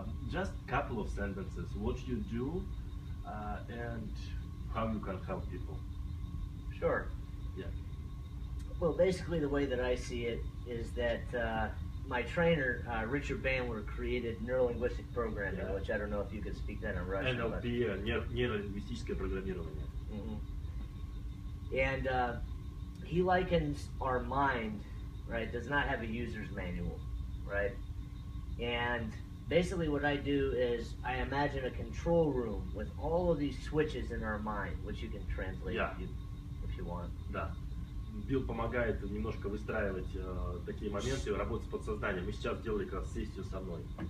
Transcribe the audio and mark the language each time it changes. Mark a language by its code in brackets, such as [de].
[en] Just a couple of sentences. What you do and how you can help people. Sure. Yeah. Well, basically the way that I see it is that my trainer, Richard Bandler, created neurolinguistic programming, which I don't know if you could speak that in Russian. [ru] NLP, нейролингвистическое программирование. [en] And he likens our mind, right, does not have a user's manual, right? And basically what I do is I imagine a control room with all of these switches in our mind, which you can translate if you want. [ru] Да. Билл помогает немножко выстраивать такие моменты, работать с подсознанием. Мы сейчас делали как раз сессию со мной.